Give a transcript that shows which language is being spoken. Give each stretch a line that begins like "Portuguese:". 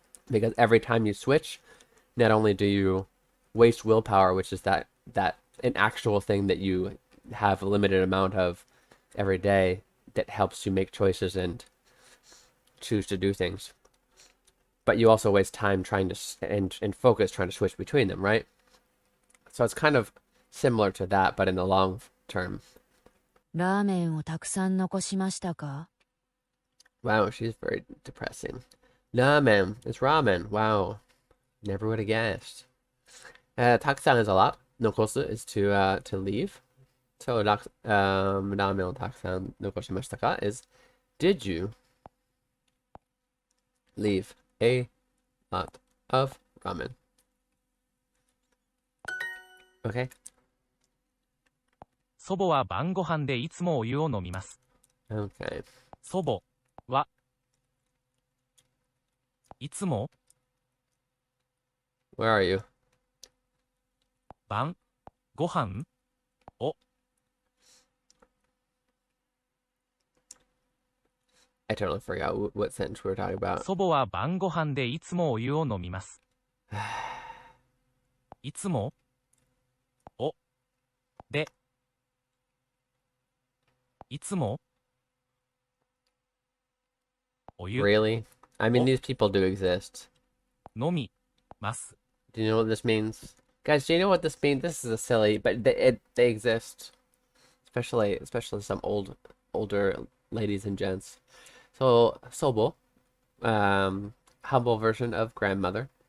English: Because every time you switch, not only do you waste willpower, which is that an actual thing that you have a limited amount of every day that helps you make choices and choose to do things, but you also waste time trying to and focus trying to switch between them, right? So it's kind of similar to that, but in the long term.
Japanese: ラーメンをたくさん残しましたか？
English: Wow, she's very depressing. Ramen, it's ramen. Wow, never would have guessed. Takusan is a lot. nokosu is to leave. So,
Japanese: ramen o takusan nokoshimashita ka
English: is, did you leave a lot of ramen? Okay.
Japanese: 祖母は晩ご飯でいつもお湯を飲みます。
English: Okay.
Japanese: 祖母はいつも
English: Where are you?
Japanese: 晩ご飯
English: I totally forgot what sentence we were talking about.
Japanese: 祖母は晩ご飯でいつもお湯を飲みます。いつもおでいつもお湯
English: Really? I mean, Oh. these people do exist.
Japanese: 飲みます。
English: Do you know what this means? Guys, do you know what this means? This is a silly, but they exist. Especially some older ladies and gents. So, sobo, humble version of grandmother.